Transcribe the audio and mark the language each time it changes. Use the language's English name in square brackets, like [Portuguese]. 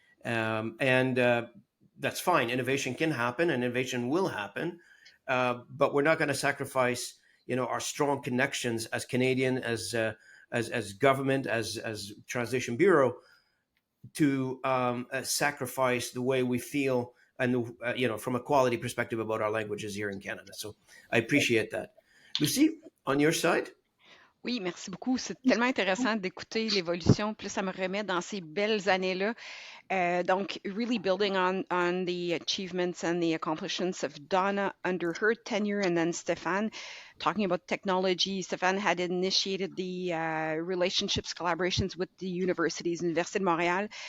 [English] And that's fine. Innovation can happen, and innovation will happen, but we're not going to sacrifice, our strong connections as Canadian, as government, as Translation Bureau, to sacrifice the way we feel and from a quality perspective about our languages here in Canada. So I appreciate that. Lucie, on your side? [French] Oui, merci beaucoup. C'est tellement intéressant d'écouter l'évolution. Plus ça me remet dans ces belles années-là. [English] Donc, really building on the achievements and the accomplishments of Donna under her tenure, and then Stefan, talking about technology. Stefan had initiated the relationships, collaborations with the universities, Université de Montréal.